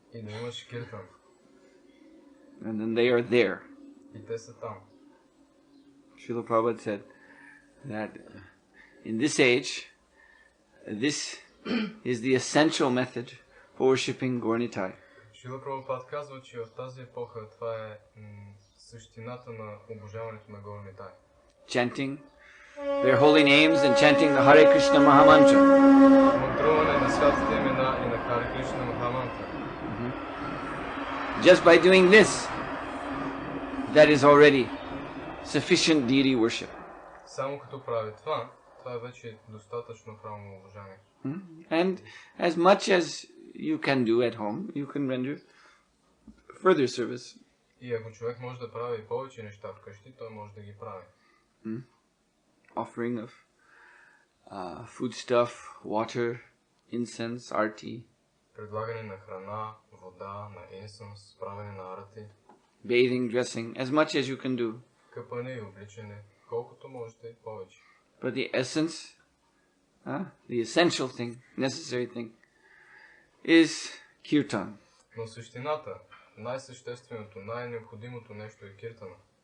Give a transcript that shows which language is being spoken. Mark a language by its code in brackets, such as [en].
[bg] И да имаш киртан. [en] And then they are there. [bg] И те са там. [en] Srila Prabhupada said that in this age, this is the essential method for worshipping Gauranitai. [bg] Шрила Прабхупад казва, че в тази епоха това е същината на обожаването на Gauranitai. [en] Chanting their holy names and chanting the Hare Krishna Mahamantra. [bg] Мантруване на святите имена и на Харе Кришна Махамантра. [en] Just by doing this, that is already sufficient deity worship. [bg] Само като прави това, това е вече достатъчно правилно обожание. [en] And as much as you can do at home, you can render further service. [bg] И ако човек може да прави повече неща вкъщи, той може да ги прави. [en] Offering of foodstuff, water, incense, arti. [bg] Предлагане на храна, вода, на инсенс, правене на арати. [en] Bathing, dressing, as much as you can do. [bg] Къпане и обличане, колкото можете повече. [en] But the essence, the essential thing, necessary thing, is kirtan. [bg] Но същината, най-същественото, най-необходимото нещо е киртана.